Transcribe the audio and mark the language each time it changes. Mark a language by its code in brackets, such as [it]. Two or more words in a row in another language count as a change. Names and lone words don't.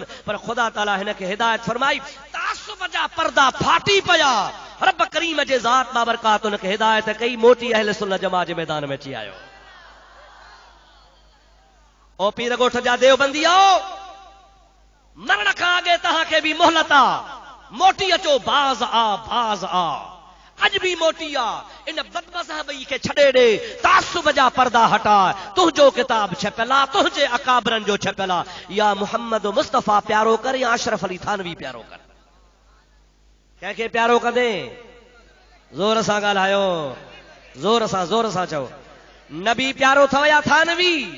[sd] पर ख़ुदा ताला हिन खे हिदायत फरमाई, तासुब जा पर्दा फाटी पिया। रब करीम जे ज़ात बाबरकात हुन खे हिदायत कई, मोटी अहले सुन्नत जमात जे मैदान में अची आयो। ओ पीर ॻोठ जा देवबंदियो, मरण खां अॻे तव्हांखे बि मोहलत आहे। मोटी अचो, बाज़ आ, बाज़ आ, अज भी मोटी आ। इन बदमज़हबी के छड़े दे, तासुब जा पर्दा हटा। तुझो किताब छपला, तुझे अकाबरन जो छपला। या मोहम्मद मुस्तफा प्यारो कर, या अशरफ अली थानवी प्यारो कर। कंहिंखे प्यारो कंदे? ज़ोर सां ॻाल्हायो, ज़ोर सां चओ। नबी प्यारो अथव या थानवी?